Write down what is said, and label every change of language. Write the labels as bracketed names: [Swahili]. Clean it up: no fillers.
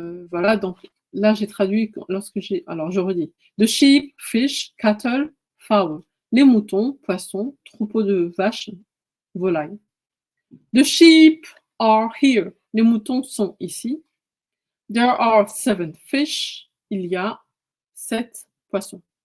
[French] Voilà, donc là, j'ai traduit alors, je redis. [English] The sheep, fish, cattle, fowl. [French] Les moutons, poissons, troupeaux de vaches, volailles. [English] The sheep are here. [French] Les moutons sont ici. [English] There are 7 fish. [French] Il y a 7 poissons.